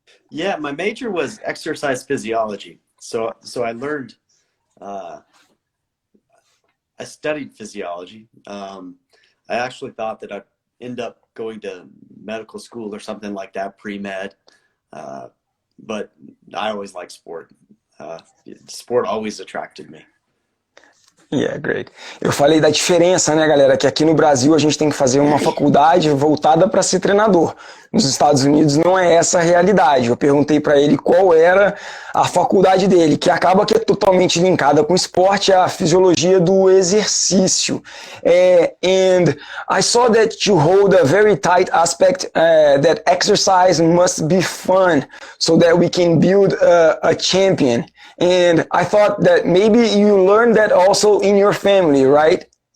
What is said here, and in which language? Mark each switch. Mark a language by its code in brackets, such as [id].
[en] Yeah, my major was exercise physiology. So I learned, I studied physiology. I actually thought that I'd end up going to medical school or something like that, pre-med. But I always liked sport. Sport always attracted me. Yeah, great. [pt] Eu falei da diferença, né, galera? Que aqui no Brasil a gente tem que fazer uma faculdade voltada para ser treinador. Nos Estados Unidos não é essa a realidade. Eu perguntei para ele qual era a faculdade dele, que acaba que é totalmente linkada com o esporte, a fisiologia do exercício. [en] And I saw that you hold a very tight aspect that exercise must be fun so that we can build a champion. And I thought that maybe you learned that also in your family, right?